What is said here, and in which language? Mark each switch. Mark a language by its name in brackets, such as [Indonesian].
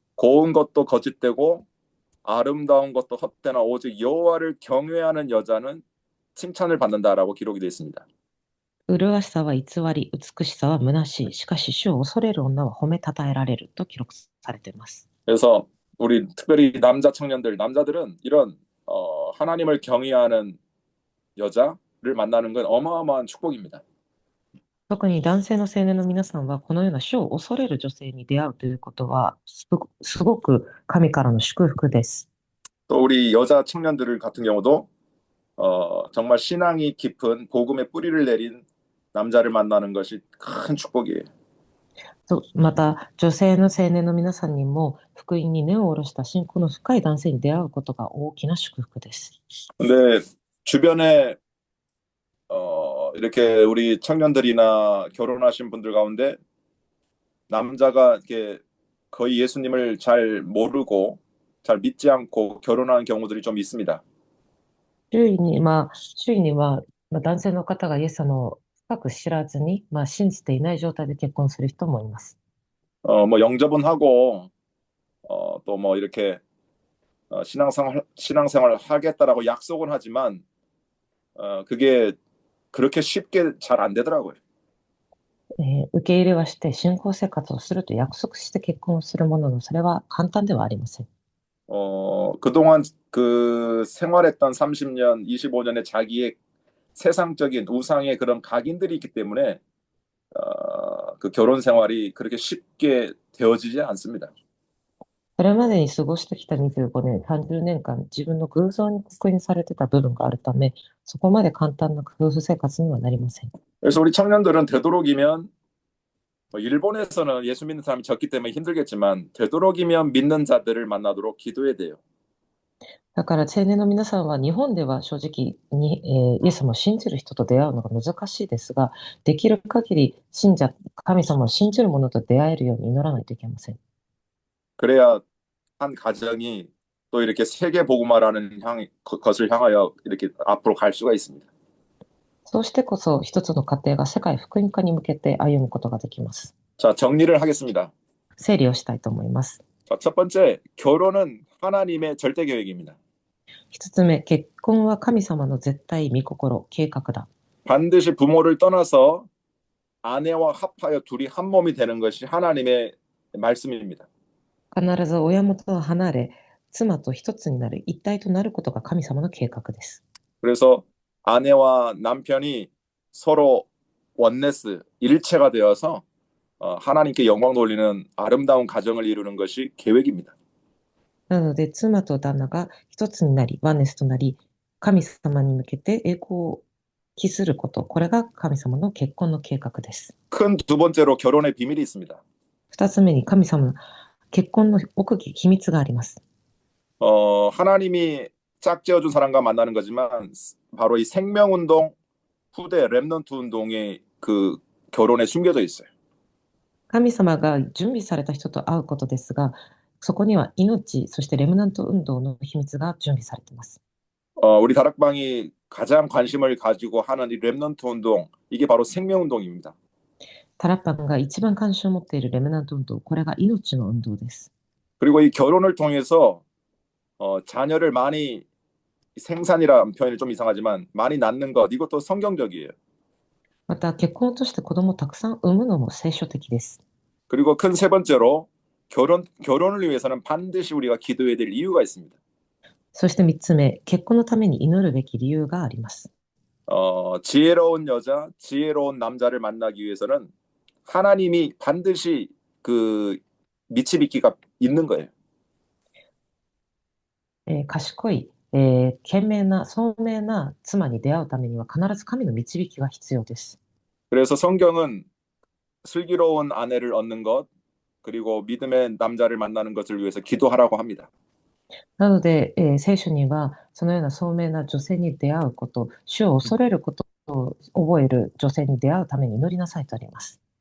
[Korean] 고운 것도 거짓되고 아름다운 것도 헛되나 오직 여호와를 경외하는 여자는 칭찬을 받는다라고 기록이 되어 있습니다. [Japanese] 麗しさは偽り、美しさは虚しい。しかし、主を恐れる女は褒めたたえられると記録されています。 [Korean] 그래서 우리 특별히 남자들은 이런 하나님을 경외하는 여자를 만나는 건 어마어마한 축복입니다. [Japanese] 特に男性の青年の皆さんは、このような主を恐れる女性に出会うということは、すごく神からの祝福です。 [Korean] 또 우리 여자 청년들 같은 경우도 정말 신앙이 깊은 복음의 뿌리를 내린 남자를 만나는 것이 큰 축복이에요. [Japanese] また、女性の青年の皆さんにも、福音に根を下ろした信仰の深い男性に出会うことが大きな祝福です。 [Korean] 근데 주변에 이렇게 우리 청년들이나 결혼하신 분들 가운데 남자가 이렇게 거의 예수님을 잘 모르고 잘 믿지 않고 결혼하는 경우들이 좀 있습니다. [Japanese] 周囲には、男性の方がイエス様を深く知らずに、信じていない状態で結婚する人もいます。 [Korean] 영접은 하고 또 이렇게 신앙생활 하겠다라고 약속은 하지만 그게 그렇게 쉽게 잘 안 되더라고요. [Japanese] 受け入れはして信仰生活をすると約束して結婚をするものの、それは簡単ではありません。 [Korean] 그동안 그 생활했던 30년, 25년의 자기의 세상적인 우상의 그런 각인들이 있기 때문에 그 결혼 생활이 그렇게 쉽게 되어지지 않습니다. [Japanese] それまでに過ごしてきた25年、30年間、自分の偶像に刻印されてた部分があるため、そこまで簡単な夫婦生活にはなりません。 [Korean] 그래서 우리 청년들은 되도록이면 일본에서는 예수 믿는 사람이 적기 때문에 힘들겠지만 되도록이면 믿는 자들을 만나도록 기도해야 돼요. [Japanese] だから青年の皆さんは日本では正直に、イエス様を信じる人と出会うのが難しいですが、できる限り神様を信じる者と出会えるように祈らないといけません。 [Korean] 그래야 한 가정이 또 이렇게 세계 복음화라는 것을 향하여 이렇게 앞으로 갈 수가 있습니다. [Japanese] そうしてこそ一つの家庭が世界福音化に向けて歩むことができます。 [Korean] 자, 정리를 하겠습니다. [Japanese] 整理をしたいと思います。 [Korean] 자, 첫 번째, 결혼은 하나님의 절대 계획입니다. [Japanese] 一つ目、結婚は神様の絶対御心、計画だ。 [Korean] 반드시 부모를 떠나서 아내와 합하여 둘이 한 몸이 되는 것이 하나님의 말씀입니다. [Japanese] 必ず親元を離れ、妻と一つになる、一体となることが神様の計画です。 [Korean] 그래서 아내와 남편이 서로 원네스, 일체가 되어서 하나님께 영광 돌리는 아름다운 가정을 이루는 것이 계획입니다. [Japanese] なので、妻と旦那が一つになり、ワンネスとなり、神様に向けて栄光を期すること、これが神様の結婚の計画です。 [Korean] 큰 두 번째로 결혼의 비밀이 있습니다. [Japanese] 二つ目に神様の結婚の奥義、秘密があります。 [Korean] 하나님이 짝지어준 사람과 만나는 거지만 바로 이 생명운동, 후대 렘넌트 운동의 그 결혼에 숨겨져 있어요. [Japanese] 神様が準備された人と会うことですが、そこには命、そしてレムナント運動の秘密が準備されています。 [Korean] 우리 다락방이 가장 관심을 가지고 하는 이 렘넌트 운동, 이게 바로 생명운동입니다. [Japanese] タラッパンが一番関心を持っているレムナント運動、これが命の運動です。 [Korean] 그리고 이 결혼을 통해서 자녀를 많이 생산이라는 표현이 좀 이상하지만 많이 낳는 것, 이것도 성경적이에요. [Japanese] また、結婚として子供をたくさん産むのも聖書的です。 [Korean] 그리고 큰 세 번째로 결혼을 위해서는 반드시 우리가 기도해야 될 이유가 있습니다. [Japanese] そして三つ目、結婚のために祈るべき理由があります。 [Korean] 지혜로운 여자, 지혜로운 남자를 만나기 위해서는 하나님이 반드시 그 미치비키가 있는 거예요. [Japanese] 賢い、賢明な、聡明な妻に出会うためには必ず神の導きが必要です。 [Korean] 그래서 성경은 슬기로운 아내를 얻는 것, 그리고 믿음의 남자를 만나는 것을 위해서 기도하라고 합니다. [Japanese] なので、聖書にはそのような聡明な女性に出会うこと、主を恐れることを覚える女性に出会うために祈りなさいとあります。